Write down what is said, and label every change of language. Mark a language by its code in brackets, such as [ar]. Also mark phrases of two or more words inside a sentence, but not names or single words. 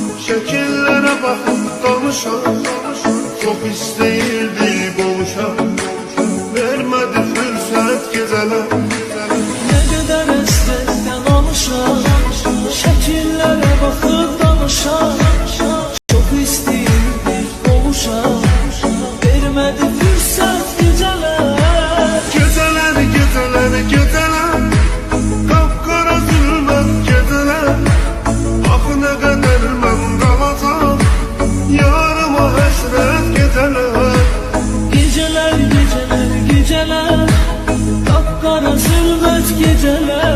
[az] şəkillərə baxıb danışan, çox istəyirdi qovuşan, vermədi fürsət gecələr. [tr] Ne kadar estekten alışan, şekillere bakıp danışan, çok isteyirdi kavuşan, vermedi fırsat geceler. Geceler, geceler, geceler, kapkara zülmət geceler. [az] Axı nə qədər mən qalacam, yarıma həsrət geceler. [tr] Geceler, geceler, geceler, kapkara zülmet geceler.